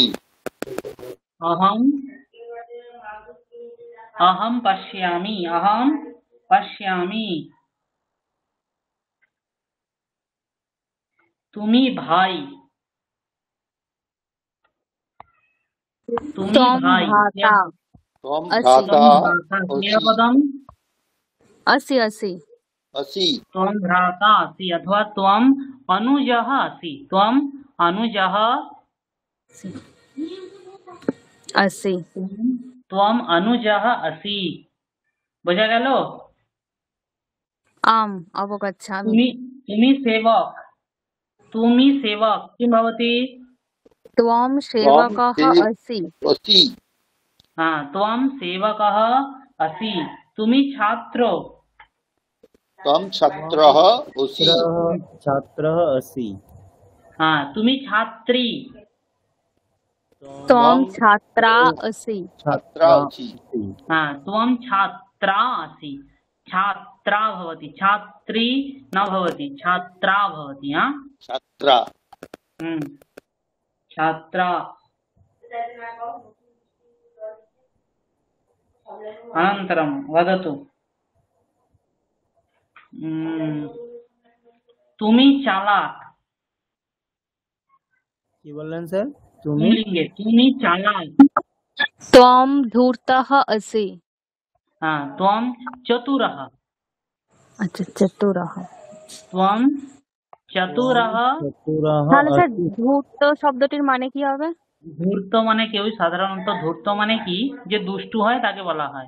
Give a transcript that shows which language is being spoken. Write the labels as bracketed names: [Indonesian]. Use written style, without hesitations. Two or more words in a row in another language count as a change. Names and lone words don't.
[Sanskrit] অহম অহম পশ্যামি। অহম পশ্যামি। [Bangla] তুমি ভাই। তুমি [Sanskrit] ত্বম [Bangla] ভাই। [Sanskrit] ভ্রাতা। ত্বম আসি। ভ্রাতা क्रियापदम असि असि। असि। त्वं भ्राता असि अथवा त्वं अनुजः असि। त्वं अनुजः असि। त्वं अनुजः असि। [Bangla] বোঝা গেল? [Sanskrit] आम अवगच्छामि। [Bangla] তুমি সেবক। তুমি সেবক [Sanskrit] किं भवति? त्वं सेवकः असि। असि। हाँ, त्वं सेवकः असि। [Bangla] তুমি ছাত্র। [Sanskrit] त्वं छात्रः असि। छात्रः असि। [Hindi] हाँ, [Bangla] তুমি ছাত্রী। [Sanskrit] त्वं छात्रा असि। छात्रा असि। हाँ, त्वं छात्रा असि। छात्रा भवति, छात्री न भवति, छात्रा भवति। [Hindi] हाँ, [Sanskrit] छात्रा। छात्रा। अनन्तरं वदतु। [Bangla] তুমি চালাক। কি বললেন স্যার? তুমি পুংলিঙ্গে তুমি চালাক। [Sanskrit] त्वं धूर्तः असि। হ্যাঁ, ত্বম চতুরः। [Bangla] আচ্ছা, চতুরः। [Sanskrit] ত্বম চতুরः। চতুরः [Bangla] তাহলে স্যার [Sanskrit] আসি। [Bangla] ধূর্ত শব্দটির মানে কি হবে? ধূর্ত মানে কেউ সাধারণত ধূর্ত মানে কি, যে দুষ্টু হয় তাকে বলা হয়।